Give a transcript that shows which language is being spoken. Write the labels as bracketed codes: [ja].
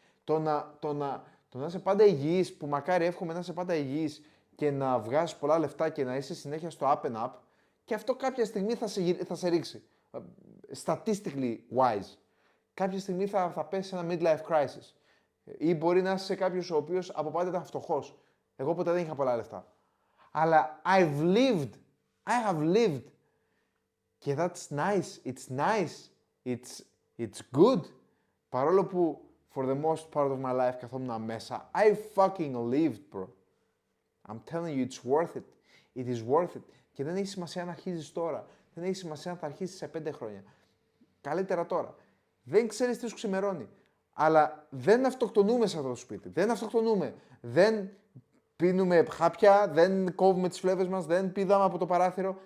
[el] Το να είσαι πάντα υγιής, που μακάρι εύχομαι να είσαι πάντα υγιής και να βγάζεις πολλά λεφτά και να είσαι συνέχεια στο [en] up and up, [el] και αυτό κάποια στιγμή θα σε ρίξει. [en] Statistically wise. [el] Κάποια στιγμή θα πέσει σε ένα midlife crisis. Ή μπορεί να είσαι κάποιος ο οποίος από πάντα ήταν φτωχός. Εγώ ποτέ δεν είχα πολλά λεφτά. Αλλά [en] I have lived. [el] Και [en] that's nice. It's nice. It's good. [el] Παρόλο που [en] for the most part of my life [el] καθόμουν μέσα, [en] I fucking lived, bro. I'm telling you, it's worth it. It is worth it. [el] Και δεν έχει σημασία να αρχίζεις τώρα. Δεν έχει σημασία να θα αρχίσεις σε 5 χρόνια. Καλύτερα τώρα. Δεν ξέρεις τι σου ξημερώνει. Αλλά δεν αυτοκτονούμε σε αυτό το σπίτι. Δεν αυτοκτονούμε. Δεν πίνουμε χάπια, δεν κόβουμε τις φλέβες μας, δεν πηδάμε από το παράθυρο.